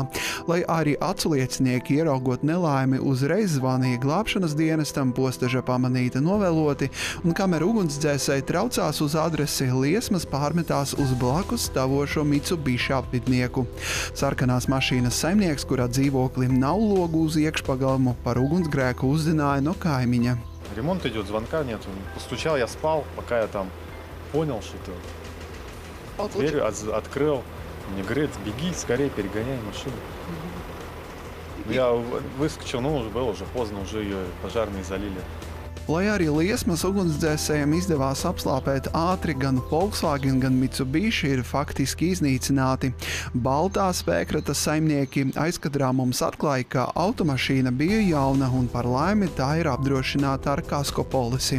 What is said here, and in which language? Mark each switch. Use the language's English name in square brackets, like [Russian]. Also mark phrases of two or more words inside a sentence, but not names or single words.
[Latvian] Lai arī aculiecinieki ieraugot nelaimi uzreiz zvanīja glābšanas dienestam, postaža pamanīta novēloti, un kamēr ugunsdzēsēji traucās uz adresi, liesmas pārmetās uz blakus stāvošo Mitsubishi apvidnieku. Sarkanās mašīnas saimnieks, kurā dzīvoklim nav logu uz iekšpagalmu, par ugunsgrēku uzzināja no kaimiņa. [Russian] Ремонт идет, звонка нет. Постучал, я спал, пока я там понял, что-то. Дверь открыл. Мне говорит, беги, скорее перегоняй машину. Я выскочил, уже было уже поздно, уже ее пожарные залили. [Latvian] Lai arī liesmas ugunsdzēsējiem izdevās apslāpēt ātri, gan Volkswagen, gan Mitsubishi ir faktiski iznīcināti. Baltā spēkrata saimnieki aizkadrā mums atklāja, ka automašīna bija jauna un par laimi tā ir apdrošināta ar kasko polisi.